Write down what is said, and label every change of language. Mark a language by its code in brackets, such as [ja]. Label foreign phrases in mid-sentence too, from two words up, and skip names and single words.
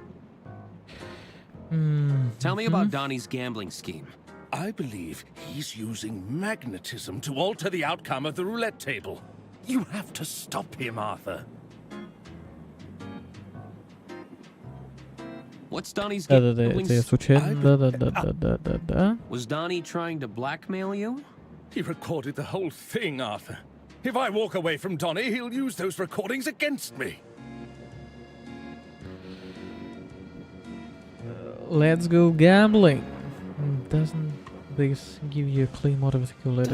[en] Tell me about Donnie's gambling scheme. I believe he's using magnetism to alter the outcome of the roulette table. You have to stop him, Arthur. What's Donnie's [ru] Да-да-да, [en] gambling [ru] это я случайно. Да-да-да-да-да-да-да. [en] Was Donnie trying to blackmail you? He recorded the whole thing, Arthur. If I walk away from Donnie, he'll use those recordings against me. Let's go gambling. Doesn't this give you a clear motive to kill Lady?